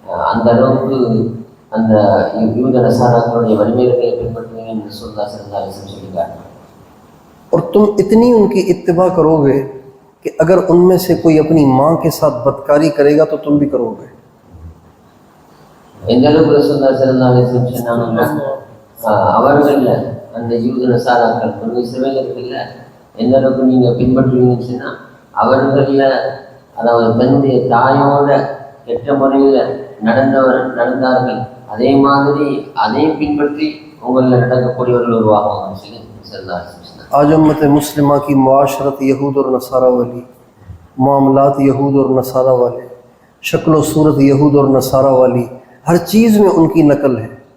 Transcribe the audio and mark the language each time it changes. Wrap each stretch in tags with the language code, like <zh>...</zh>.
<ta>அந்த அளவுக்கு அந்த யூத நசாராக்களுடைய வழிமுறைகளை பின்பற்றுவீங்கன்னு ரசூலுல்லாஹி ஸல்லல்லாஹு அலைஹி वसल्लम சொல்லியிருக்காங்க।</ta> <hi>और तुम इतनी उनकी इत्तिबा करोगे कि अगर उनमें से कोई अपनी माँ के साथ बदकारी करेगा तो तुम भी करोगे।</hi> <ta>எந்த அளவுக்கு ரசூலுல்லாஹி ஸல்லல்லாஹு அலைஹி வஸல்லம் சொன்னாங்கன்னா, அவர்கள் அந்த யூத நசாராக்கள் இஸ்ரவேலர்கள் எந்த அளவுக்கு நீங்கள் பின்பற்றுவீங்கன்னு சொன்னால், அவர்களில் அதாவது தன்னுடைய தாயோட கெட்ட முறையில் நடந்தார்கள், அதே மாதிரி அதையும் பின்பற்றி உங்களில் நடக்கக்கூடியவர்கள் உருவாகுவாங்கன்னு சொல்லி சொன்னார்.</ta> <hi>आज उम्मत मुस्लिमा की मुआशरत यहूद और नसारा वाली, मामलात यहूद और नसारा वाले, शक्ल सूरत यहूद और नसारा वाली, हर चीज़ में उनकी नकल है.</hi>